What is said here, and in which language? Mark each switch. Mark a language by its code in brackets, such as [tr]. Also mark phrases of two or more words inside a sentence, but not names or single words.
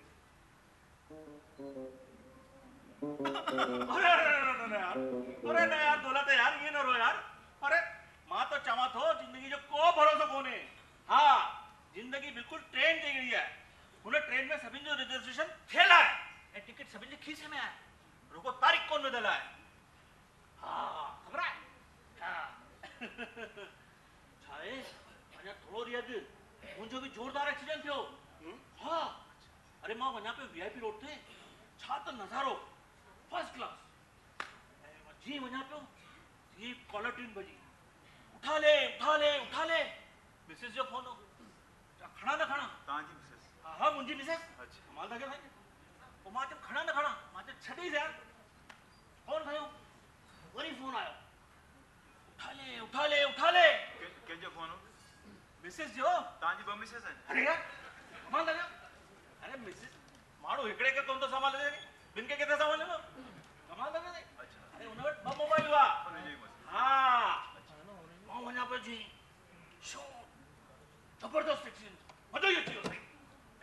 [sd] अरे न यार दौलत यार ये न रो यार अरे मां तो चवां थो जिंदगी जो को भरोसो कोन्हे हा जिंदगी बिल्कुल ट्रेन जहिड़ी आहे हुन ट्रेन में सभिनि जो रिजर्वेशन थियल आहे ऐं टिकट सभिनि जे खीसे में आहे रुको तारीख़ कोन विधल आहे हा ख़बर आहे छा आहे अञा थोरो ॾींहुं अॻु मुंहिंजो बि ज़ोरदार एक्सीडेंट थियो हा अरे मां वञा पियो VIP रोड ते छा त नज़ारो [en] first class [sd] ऐं मां जीअं वञा पियो तीअं कॉलर ट्यून बजी उठा ले मिसिस जो फोन हो खणा न खणा तव्हांजी मिसेस हा मुंहिंजी मिसेस अच्छा कमाल था कयो साईं पोइ मां चयो खणा न खणा मां चयो छॾीस यार फोन खयो वरी फोन आयो उठा ले कंहिंजो फोन हो मिसिस जो तव्हांजी ॿ मिसेस आहिनि अरे यार कमाल था कयो अरे मिसिस माण्हू हिकिड़े खे कोन थो संभाले ॿिनि खे किथे संभालींदो कमाल था कयो अच्छा अरे हुन वटि 2 मोबाइल हुआ हुनजो ई मसलो हा मां वञा पियो जी शो ज़बरदस्त एक्सीडेंट मज़ो ई अची वियो साईं